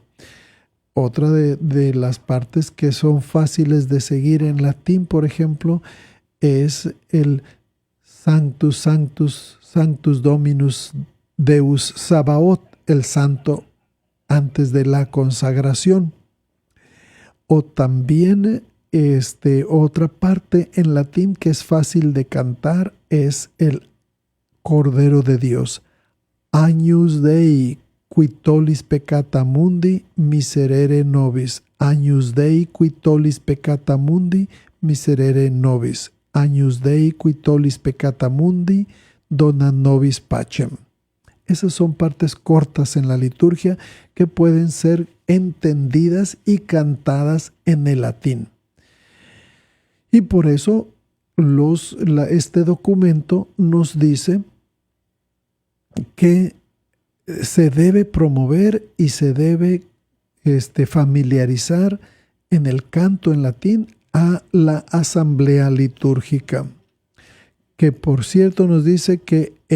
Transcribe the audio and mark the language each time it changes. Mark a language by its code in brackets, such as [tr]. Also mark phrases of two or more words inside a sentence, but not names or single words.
[es] Otra de las partes que son fáciles de seguir en latín, por ejemplo, es el [la] Sanctus, Sanctus, Sanctus Dominus Deus Sabaoth, [es] el santo antes de la consagración. O también otra parte en latín que es fácil de cantar es el Cordero de Dios. [la] Agnus Dei, qui tollis peccata mundi, miserere nobis. Agnus Dei, qui tollis peccata mundi, miserere nobis. Agnus Dei, qui tollis peccata mundi, dona nobis pacem. [es] Esas son partes cortas en la liturgia que pueden ser entendidas y cantadas en el latín. Y por eso este documento nos dice que se debe promover y se debe familiarizar en el canto en latín a la asamblea litúrgica, que por cierto nos dice que